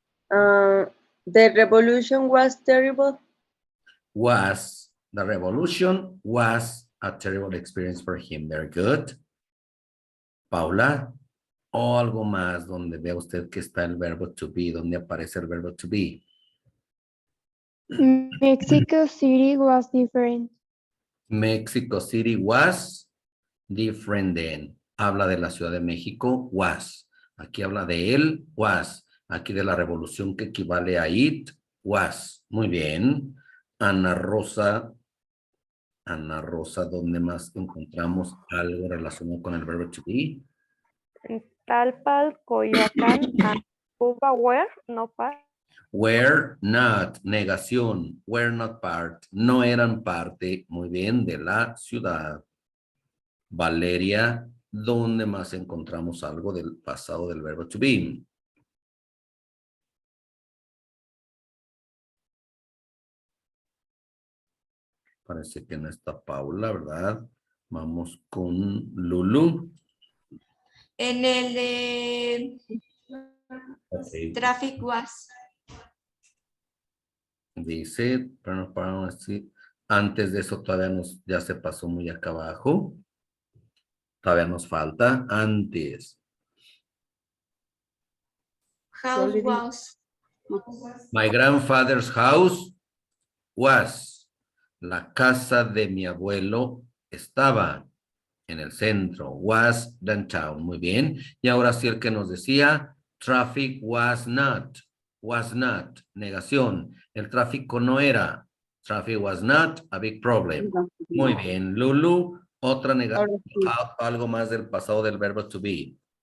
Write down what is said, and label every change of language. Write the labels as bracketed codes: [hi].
[en] The revolution was terrible. The revolution was a terrible experience for him. Very good. [es] Paula, o algo más donde vea usted que está el verbo to be, donde aparece el verbo to be. [en] Mexico City was different. Mexico City was different then. [es] Habla de la Ciudad de México, was. Aquí habla de él, was. Aquí de la revolución que equivale a it, was. Muy bien. Ana Rosa, ¿dónde más encontramos algo relacionado con el verbo to be? [en] Talpa, Coyoacán, and Cuba were no part. [es] Were not, negación, [en] were not part, [es] no eran parte, muy bien, de la ciudad. Valeria, ¿dónde más encontramos algo del pasado del verbo to be? Parece que no está Paula, ¿verdad? Vamos con Lulu. En el de [en] Okay. traffic was. [es] Dice, pero para así, antes de eso todavía ya se pasó muy acá abajo. Todavía nos falta antes. [en] House was. My grandfather's house was. [es] La casa de mi abuelo estaba en el centro. [en] Was downtown. [es] Muy bien. Y ahora sí el que nos decía, [en] traffic was not. [es] Was not. Negación. El tráfico no era. [en] Traffic was not a big problem. [es] Muy bien. Lulu, otra negación. Algo más del pasado del verbo to be.